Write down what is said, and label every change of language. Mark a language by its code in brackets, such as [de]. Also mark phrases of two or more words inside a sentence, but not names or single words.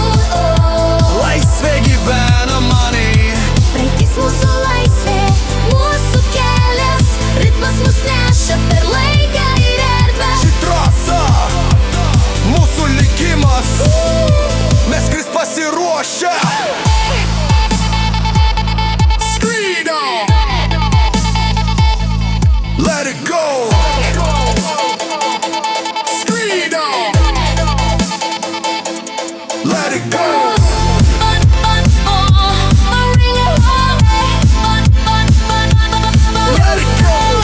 [lt] Laisvė gyvena many. Praeitis mūsų laisvė, mūsų kelias, ritmas mus neša per laiką ir erdvę. Ši trasa, mūsų likimas, mes skrist pasiruošę. [en] Freedom! Let it go! Freedom! Let it go! Let it go!